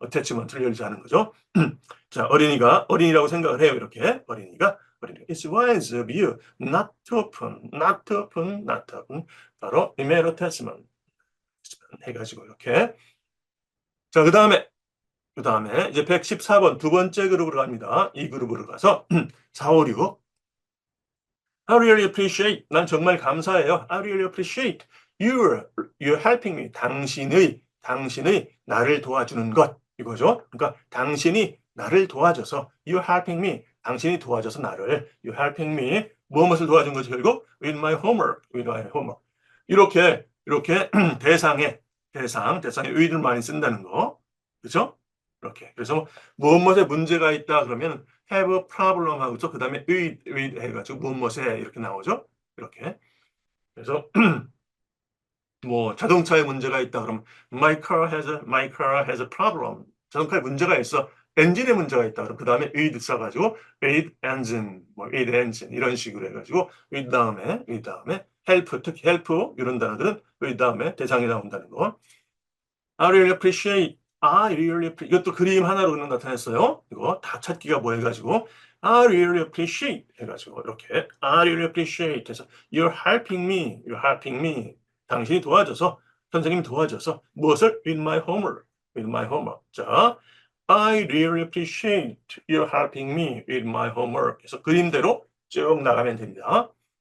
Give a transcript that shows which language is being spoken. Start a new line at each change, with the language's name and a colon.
Korean: 어태치먼트를 열지 않은 거죠. 자, 어린이라고 생각을 해요. 이렇게 어린이가
English: It's wise of you not to open
Korean: 바로
English: email attachment
Korean: 해가지고 이렇게. 자, 그 다음에 이제 114번 두 번째 그룹으로 갑니다. 이 그룹으로 가서 4, 5, 6
English: I really appreciate.
Korean: 난 정말 감사해요.
English: I really appreciate you're helping me.
Korean: 당신의 나를 도와주는 것 이거죠. 그러니까 당신이 나를 도와줘서
English: you're helping me.
Korean: 당신이 도와줘서 나를
English: you're helping me.
Korean: 무엇을 도와준 거지 결국?
English: with my homework.
Korean: 이렇게 대상에 with를 많이 쓴다는 거. 그렇죠? 이렇게. 그래서 무엇에 문제가 있다 그러면
English: have a problem
Korean: 하고서 그 다음에 with 해가지고 무엇에 이렇게 나오죠. 이렇게. 그래서 뭐 자동차에 문제가 있다 그러면
English: my car has a problem.
Korean: 자동차에 문제가 있어. 엔진에 문제가 있다 그러면 그 다음에 with 써가지고
English: with engine
Korean: 이런 식으로 해가지고 with 다음에 help 특히 help 이런 단어들은 with 다음에 대상이 나온다는 거.
English: I really appreciate.
Korean: 이것도 그림 하나로 그냥 나타냈어요. 이거 다 찾기가 뭐 해가지고
English: I really appreciate 해가지고 이렇게 I really appreciate 해서 you're helping me 당신이 도와줘서 선생님이 도와줘서 무엇을 with my homework
Korean: 자 I really appreciate you're helping me with my homework 해서 그림대로 쭉 나가면 됩니다.